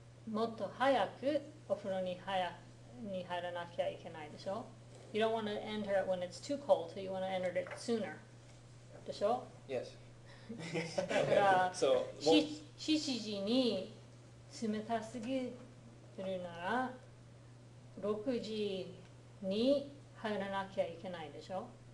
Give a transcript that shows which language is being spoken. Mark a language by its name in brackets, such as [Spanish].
[Japanese] もっと早くお風呂に入らなきゃいけないでしょ？ [English] You don't want to enter it when it's too cold, so you want to enter it sooner. [Japanese] でしょ？ [English] Yes. [Japanese] だから、 [English] So, [Japanese] 7時に冷たすぎるなら、6時に入らなきゃいけないでしょ？